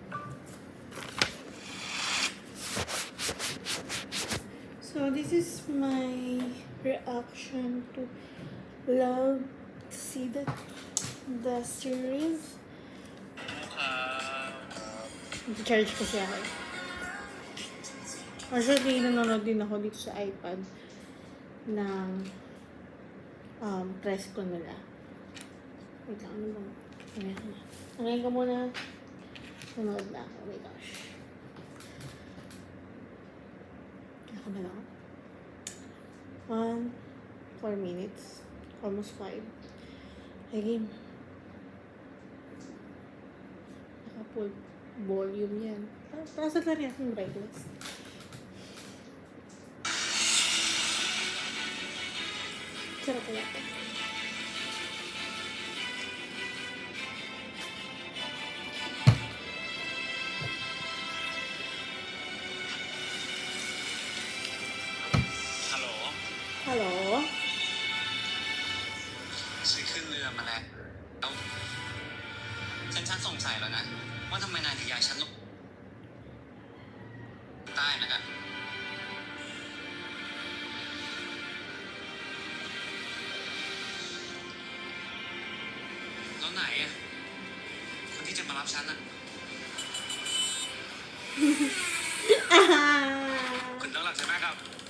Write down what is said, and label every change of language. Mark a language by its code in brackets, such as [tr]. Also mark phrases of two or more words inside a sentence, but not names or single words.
[en] So this is my reaction to Love See the series. [tl] Charge kasi ako. Actually, nanonood din ako dito sa iPad ng press ko nila. Wait lang, ano bang? Ngayon ko muna. Nanonood na ako. [en] Oh my gosh. [tl] Ako na lang. [en] 4 minutes. Almost 5. [tl] Again. Naka- [en] full volume [tl] yan. Taas na rin yung brightness. Sarap pala ito. [th] ฮัลโหล ฉันขึ้นเรือมาแล้วฉันสงสัยแล้วนะว่าทำไมนายถึงอยากฉันลงใต้นะกันแล้วไหนอ่ะคนที่จะมารับฉันอ่ะคุณต้องหลับใช่ไหมครับ